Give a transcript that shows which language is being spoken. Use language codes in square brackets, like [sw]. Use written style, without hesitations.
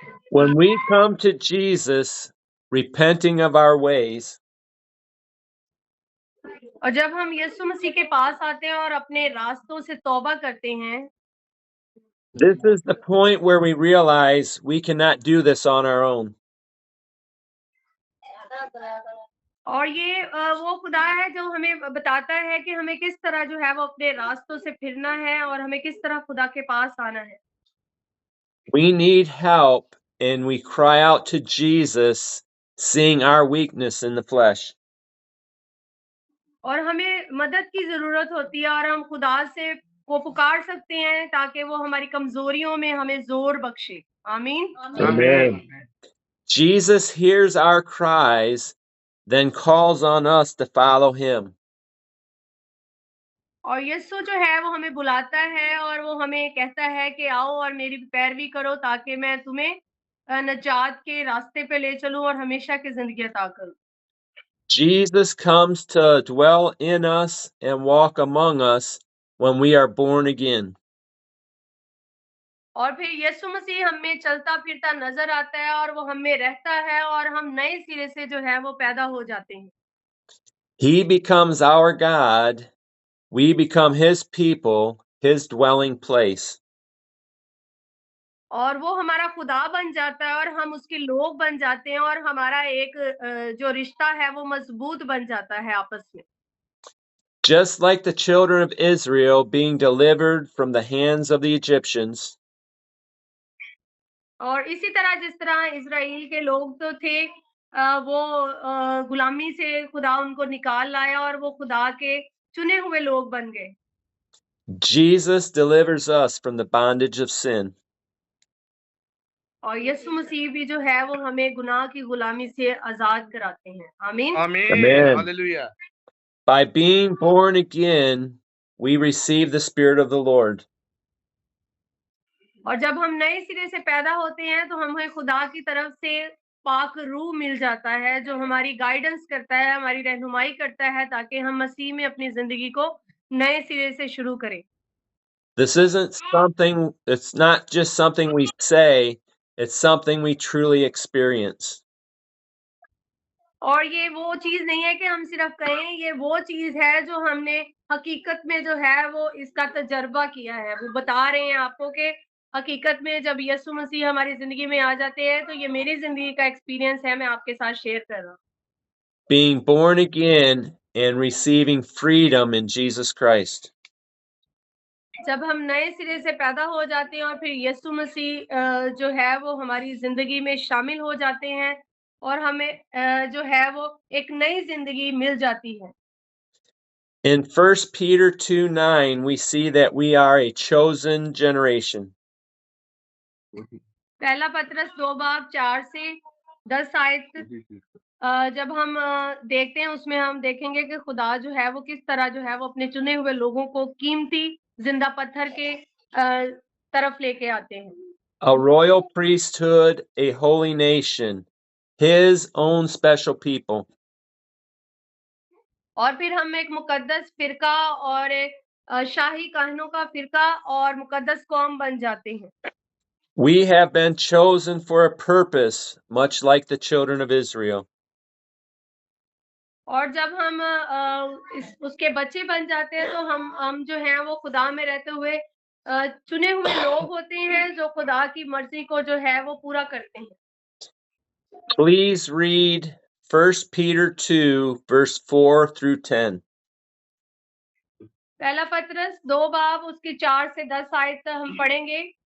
[en] When we come to Jesus, repenting of our ways, [hi] और जब हम यीशु मसीह के पास आते हैं और अपने रास्तों से तौबा करते हैं, [en] this is the point where we realize we cannot do this on our own. [hi] और ये वो खुदा है जो हमें बताता है कि हमें किस तरह जो है वो अपने रास्तों से फिरना है और हमें किस तरह खुदा के पास आना है। [en] We need help, and we cry out to Jesus, seeing our weakness in the flesh. [hi] और हमें मदद की जरूरत होती है और हम खुदा से वो पुकार सकते हैं ताकि वो हमारी कमजोरियों में हमें जोर बख्शे। आमीन। [en] Amen. Jesus hears our cries, then calls on us to follow him. [hi] और यीशु जो है वो हमें बुलाता है और वो हमें कहता है कि आओ और मेरी पैरवी करो ताकि मैं तुम्हें नजात के रास्ते पे ले चलूं और हमेशा की जिंदगी अता करूं। [en] Jesus comes to dwell in us and walk among us when we are born again. [hi] और फिर यीशु मसीह हम में चलता फिरता नजर आता है और वो हम में रहता है और हम नए सिरे से जो है वो पैदा हो जाते हैं। [en] He becomes our God. We become his people, his dwelling place. [hi] और वो हमारा खुदा बन जाता है और हम उसके लोग बन जाते हैं और हमारा एक जो रिश्ता है वो मजबूत बन जाता है आपस में। [en] Just like the children of Israel being delivered from the hands of the Egyptians, [hi] और इसी तरह जिस तरह इजराइल के लोग तो थे वो गुलामी से खुदा उनको निकाल लाया और वो खुदा के चुने हुए लोग बन गए। [en] Jesus delivers us from the bondage of sin. [hi] और यीशु मसीह भी जो है वो हमें गुनाह की गुलामी से आजाद कराते हैं। आमीन। [en] Amen. Amen. Hallelujah. By being born again, we receive the Spirit of the Lord. [hi] और जब हम नए सिरे से पैदा होते हैं तो हमें खुदा की तरफ से पाक रूह मिल जाता है, जो हमारी गाइडेंस करता है, हमारी रहनुमाई करता है, ताकि हम मसीह में अपनी जिंदगी को नए सिरे से शुरू करें। [en] This isn't something, it's not just something we say, it's something we truly experience. [hi] और ये वो चीज नहीं है कि हम सिर्फ कहें, ये वो चीज है जो हमने हकीकत में जो है वो इसका तजर्बा किया है। वो बता रहे हैं आपको कि हकीकत में जब यीशु मसीह हमारी जिंदगी में आ जाते हैं तो ये मेरी जिंदगी का एक्सपीरियंस है, मैं आपके साथ शेयर कर रहा हूँ। [en] Being born again and receiving freedom in Jesus Christ. [hi] जब हम नए सिरे से पैदा हो जाते हैं और फिर यीशु मसीह जो है वो हमारी जिंदगी में शामिल हो जाते हैं और हमें जो है वो एक नई जिंदगी मिल जाती है। [en] In 1 Peter 2:9, we see that we are a chosen generation. [hi] पहला पत्रस 2:4 से 10 आयत जब हम देखते हैं उसमें हम देखेंगे कि खुदा जो है वो किस तरह जो है वो अपने चुने हुए लोगों को कीमती जिंदा पत्थर के तरफ लेके आते हैं। [en] A royal priesthood, a holy nation, his own special people. [hi] और फिर हम एक मुकद्दस फिरका और एक शाही काहनों का फिरका और मुकद्दस कौम बन जाते हैं। [en] We have been chosen for a purpose, much like the children of Israel. [hi] और जब हम उसके बच्चे बन जाते हैं तो हम जो हैं वो खुदा में रहते हुए चुने हुए लोग होते हैं जो खुदा की मर्जी को जो है वो पूरा करते हैं। [en] Please read 1 Peter 2, verse 4 through 10. [hi] पहला पत्रस 2 बाब उसकी 4 से 10 आयत तक हम पढ़ेंगे।